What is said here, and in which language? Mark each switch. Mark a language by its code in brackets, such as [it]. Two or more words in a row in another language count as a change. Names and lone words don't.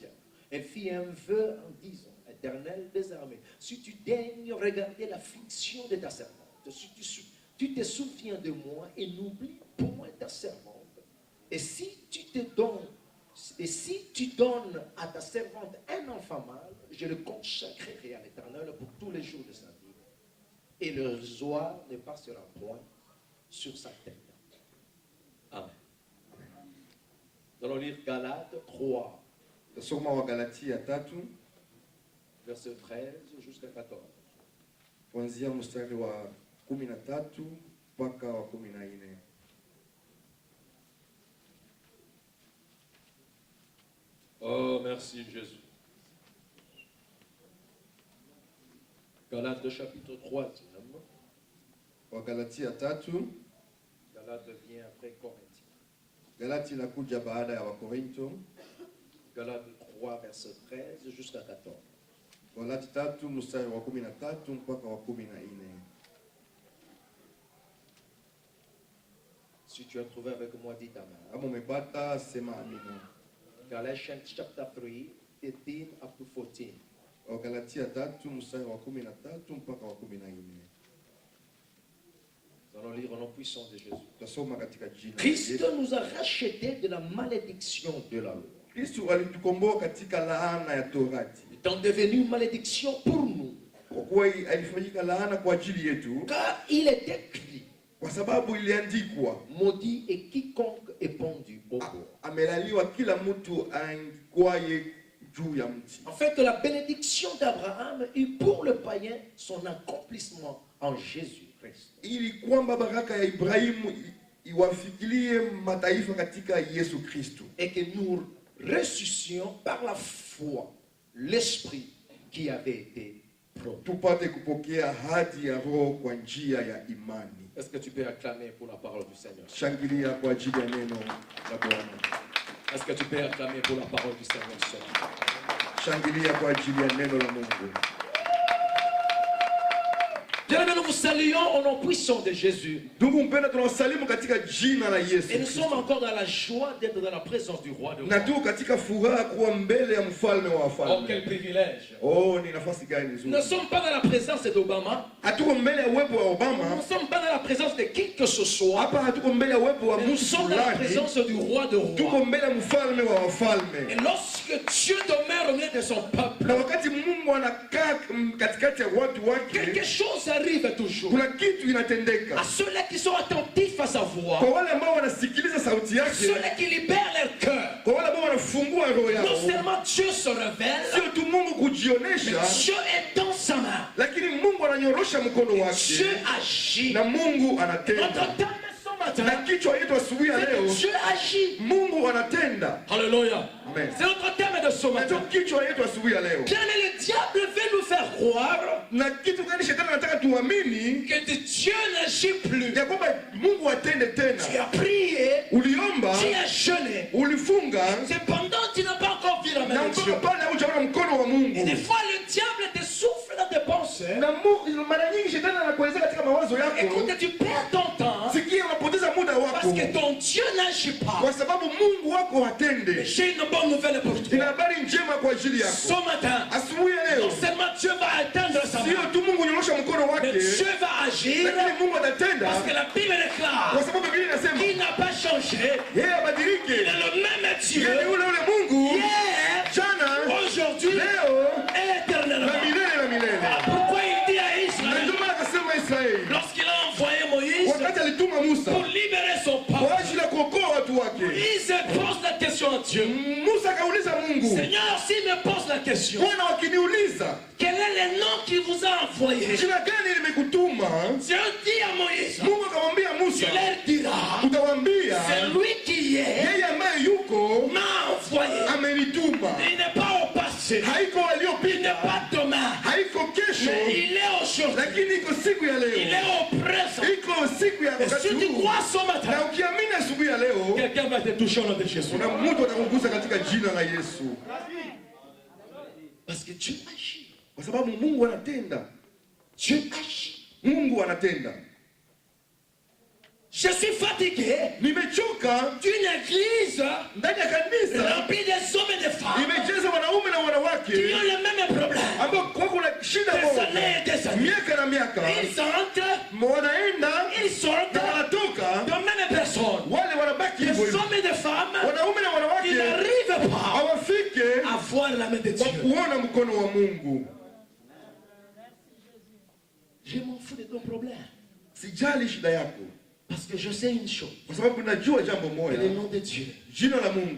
[fr] Elle fit un vœu en disant, Éternel des armées, si tu daignes regarder l'affliction de ta servante, si tu te souviens de moi et n'oublie point ta servante, et si tu donnes à ta servante un enfant mâle, je le consacrerai à l'Éternel pour tous les jours de sa vie, et le rasoir ne passera point sur sa tête. Amen. Dans le livre Galates 3, [sw] Tasoma wa Galatia 3 [fr] verset 13 jusqu'à 14. [sw] kuanzia mstari wa 13 mpaka wa 14. [fr] Oh, merci Jésus. Galates chapitre 3. [sw] Wa Galatia 3. [fr] Galates vient après Corinthiens. [sw] Galati inakuja baada ya Wakorinto. [fr] Galates 3 verset 13 jusqu'à 14. [sw] Galati 3 mstari wa 13 mpaka wa 14. [fr] Si tu as trouvé avec moi, dis amen. [sw] Kama umepata sema amina. [en] Galatians chapter 3, 13 up to 14. [sw] Galatia 3 mstari wa 13 mpaka wa 14. [fr] Nous allons lire au nom puissant de Jésus. [sw] Tasoma katika jina. [fr] Christ nous a rachetés de la malédiction de la loi. [sw] Kristo alitukomboa katika laana ya Torati. [fr] Étant devenu malédiction pour nous. [sw] Kwa kuwa alifanyika laana kwa ajili yetu. [fr] Car il est écrit. [sw] Kwa sababu iliandikwa. [fr] Maudit est quiconque est pendu au bois. [sw] Amelaliwa kila mtu aangikwaye juu ya mti. [fr] En fait, la bénédiction d'Abraham eut pour le païen son accomplissement en Jésus-Christ. [sw] Ili kwamba baraka ya Ibrahimu iwafikilie mataifa katika Yesu Kristo. [fr] Et que nous ressuscitions par la foi l'esprit qui avait été promis. [sw] tupate kupokea ahadi ya Roho kwa njia ya imani. [fr] Est-ce que tu peux acclamer pour la parole du Seigneur? [sw] Shangilia kwa ajili ya neno la Bwana. [fr] Est-ce que tu peux acclamer pour la parole du Seigneur ce matin? [sw] Shangilia kwa ajili ya neno la Mungu. [fr] Bien-aimés, nous vous saluons au nom puissant de Jésus. [sw] Ndugu mpendwa, tunawasalimu katika jina la Yesu [fr] Et nous [sw] Kristo. [fr] sommes encore dans la joie d'être dans la présence du roi de [sw] Na [fr] rois. [sw] tuko katika furaha kuwa mbele ya mfalme wa Oh, wafalme. [fr] quel privilège. [sw] Oh, ni nafasi gani [fr] Nous [sw] nzuri. [fr] ne sommes pas dans la présence d'Obama. [sw] Hatuko mbele ya uwepo wa [fr] Nous [sw] Obama. [fr] ne sommes pas dans la présence de qui que ce soit. [sw] Hapa hatuko mbele ya uwepo wa [fr] Mais nous [sw] mtu [fr] sommes dans la [sw] fulani. [fr] présence du roi de rois. [sw] Tuko mbele ya mfalme wa [fr] Et [sw] wafalme. [fr] lorsque Dieu demeure au milieu de son peuple, [sw] Na wakati Mungu anakaa katikati ya watu wake, [fr] quelque chose arrive toujours. [sw] kuna kitu inatendeka. [fr] À ceux-là qui sont attentifs à sa voix, [sw] Kwa wale ambao wanasikiliza sauti yake, [fr] ceux-là qui libèrent leur cœur, [sw] kwa wale ambao wanafungua roho yao, [fr] non seulement Dieu se révèle, [sw] sio tu Mungu [fr] mais [sw] kujionesha, [fr] Dieu est dans sa main. [sw] lakini Mungu ananyorosha mkono [fr] Dieu [sw] wake [fr] agit. [sw] na Mungu [fr] Notre [sw] anatenda. [fr] thème ce [sw] Na [fr] matin, [sw] kichwa yetu asubuhi ya [fr] c'est [sw] leo, [fr] que Dieu agit. [sw] Mungu anatenda. [fr] Alléluia. [sw] Amen. [fr] C'est notre thème de ce [sw] Na [fr] matin. [sw] ndio kichwa yetu asubuhi ya leo. [fr] Bien, le diable veut nous faire croire [sw] Na kitu gani shetani anataka tuamini? [fr] que Dieu n'agit plus. [sw] Ya kwamba Mungu atende [fr] Tu [sw] tena. [fr] as prié, [sw] Uliomba, [fr] tu as jeûné. [sw] ulifunga, [fr] Cependant, tu n'as pas encore vu la [sw] na [fr] main de Dieu. [sw] mpaka pale hujaona mkono wa [fr] Et [sw] Mungu. [fr] des fois, le diable te souffle dans tes pensées. [sw] Na mara nyingi shetani anakuelezea katika mawazo yako, [fr] Écoute, tu perds ton temps [sw] sikia, unapoteza muda [fr] parce [sw] wako [fr] que ton Dieu n'agit pas. [sw] kwa sababu Mungu wako hatende. [fr] J'ai une bonne nouvelle pour [sw] Ina [fr] toi. [sw] habari njema kwa ajili [fr] Ce [sw] yako [fr] matin, [sw] asubuhi ya leo. [fr] non seulement Dieu va atteindre sa [sw] Sio [fr] main, [sw] tu Mungu unyorosha mkono [fr] mais [sw] wake, [fr] Dieu va agir [sw] lakini Mungu atatenda, [fr] parce que la Bible [sw] kwa [fr] déclare [sw] sababu Biblia inasema [fr] qu'il n'a pas changé. [sw] yeye [fr] Il [sw] abadilike. [fr] est le même Dieu [sw] Yeye ni ule ule Mungu [fr] hier, [sw] jana, [fr] aujourd'hui [sw] leo [fr] et [sw] na [fr] éternellement. [sw] milele na milele. [fr] Pourquoi il dit à [sw] Na [fr] Israël, [sw] ndio maana akasema Israeli [fr] lorsqu'il a envoyé Moïse [sw] wakati alituma Musa [fr] pour libérer son peuple, [sw] kwa ajili ya kuokoa watu wake, [fr] il se pose la question à Dieu. [sw] Musa akauliza Mungu, [fr] Seigneur, s'il me pose la question, [sw] Bwana, wakiniuliza [fr] quel est le nom qui vous a envoyé? [sw] jina gani limekutuma, [fr] Dieu dit à Moïse, [sw] Mungu akamwambia [fr] tu [sw] Musa, [fr] leur diras, [sw] utawaambia [fr] c'est lui qui est, [sw] yeye ambaye yuko [fr] m'a envoyé. [sw] amenituma. [fr] Il n'est pas au passé, [sw] Haiko [fr] il n'est [sw] aliyopita, [fr] pas demain, [sw] haiko kesho, [fr] mais il est aujourd'hui, [sw] lakini iko siku ya [fr] il [sw] leo, [fr] est au présent. [sw] iko siku ya [fr] Et [sw] wakati [fr] si tu [sw] huu. [fr] crois ce [sw] Na [fr] matin, [sw] ukiamini asubuhi ya leo, [fr] quelqu'un va te toucher au nom de Jésus. [sw] kuna mtu atakugusa katika jina la Yesu, [fr] Parce que Dieu agit. [sw] kwa sababu Mungu anatenda. [fr] Dieu agit. [sw] Mungu anatenda. [fr] Je suis fatigué [sw] Nimechoka [fr] d'une église [sw] ndani ya kanisa [fr] remplie des hommes et des femmes [sw] imejaza wanaume na [fr] qui [sw] wanawake [fr] ont le même problème. [sw] ambao kwako kuna shida [fr] Des [sw] moja, [fr] années et des années. [sw] miaka na miaka, [fr] Ils entrent, [sw] wanaenda [fr] ils sortent [sw] na wanatoka, [fr] de même personne. [sw] wale wanabaki [fr] Des [sw] hivyo hivyo, [fr] hommes et des femmes [sw] wanaume na [fr] qui [sw] wanawake [fr] n'arrivent pas [sw] hawafike [fr] à voir la main de [sw] kwa [fr] Dieu. [sw] kuona mkono wa Mungu. [fr] Je m'en fous de ton problème. [sw] Sijali shida yako, [fr] Parce que je sais une chose. [sw] kwa sababu najua jambo [fr] Que [sw] moja, [fr] le nom de Dieu [sw] jina la Mungu